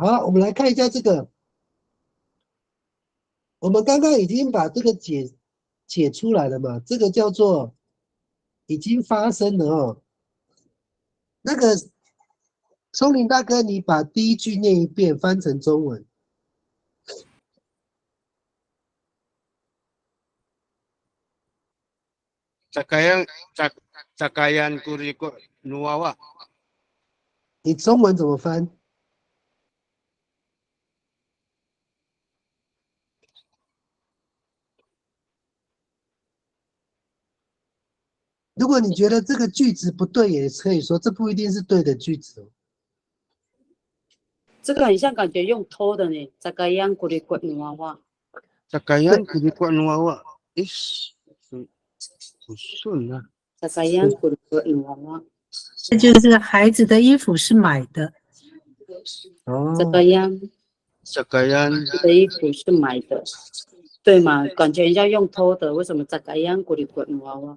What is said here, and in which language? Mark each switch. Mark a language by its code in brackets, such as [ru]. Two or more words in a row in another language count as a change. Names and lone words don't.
[zh] 好，我们来看一下这个。我们刚刚已经把这个解出来了嘛，这个叫做已经发生了哦。那个松林大哥，你把第一句念一遍，翻成中文。 [dru] Cakayan kuriko nuawa。 [zh] 你中文怎么翻？如果你觉得这个句子不对，也可以说这不一定是对的句子哦。这个很像感觉用偷的呢， [dru] Cakayan kuri ko nuawa. Cakayan kuriko nuawa is [zh] 不顺啊。 [dru] Cakayan kuri ko nuawa. [zh] 这就是孩子的衣服是买的，扎嘎样 Cakayan 的衣服是买的，对嘛？感觉人家用偷的，为什么 [dru] Cakayan kuri ko nuawa?